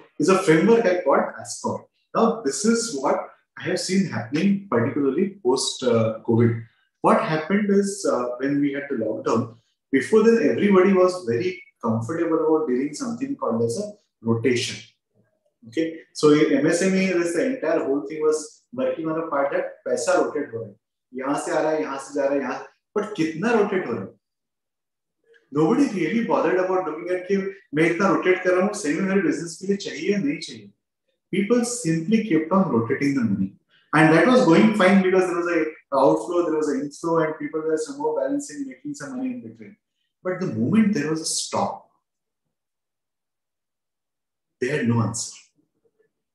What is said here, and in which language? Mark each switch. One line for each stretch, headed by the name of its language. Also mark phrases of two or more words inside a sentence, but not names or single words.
English: Is a framework I called ASCOR. Now, this is what I have seen happening, particularly post COVID. What happened is when we had the lockdown, before then everybody was very comfortable about doing something called as a rotation. Okay, so in MSME, the entire whole thing was working on a part that
Hindi: पैसा rotate हो रहा है. यहाँ से आ रहा है, यहाँ से जा रहा है, यहाँ. But कितना rotate हो रहा है?
English: Nobody really bothered about looking at
Hindi: कि मैं इतना rotate कर रहा हूँ, सही में मेरे business के लिए चाहिए या नहीं चाहिए.
English: People simply kept on rotating the money. And that was going fine because there was an outflow, there was an inflow, and people were somehow balancing, making some money in between. But the moment there was a stop, they had no answer.